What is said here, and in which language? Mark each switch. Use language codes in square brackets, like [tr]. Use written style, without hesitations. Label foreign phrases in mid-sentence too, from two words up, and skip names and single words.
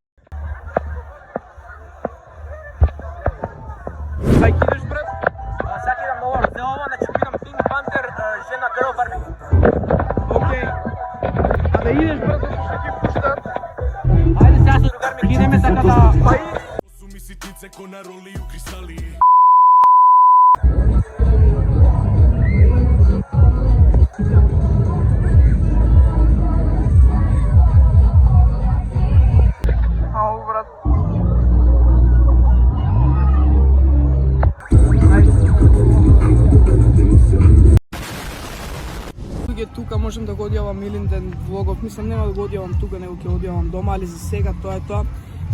[mk] Кај кидеш, брат? Сега кидам на ова, за ова, значи кидам Pink Panther, жена Girl Barbie. Окей. А да идеш, брат, што ќе пуштат. Ајде сега со другар ми кидеме, така да... Па и... [sr] Su mi sitnice ko na roli u kristali. [mk] Ау, брат. Тука можем да го одјавам Илинден влогов, мислам нема да го одјавам тука, него ќе одјавам дома, али за сега тоа е тоа.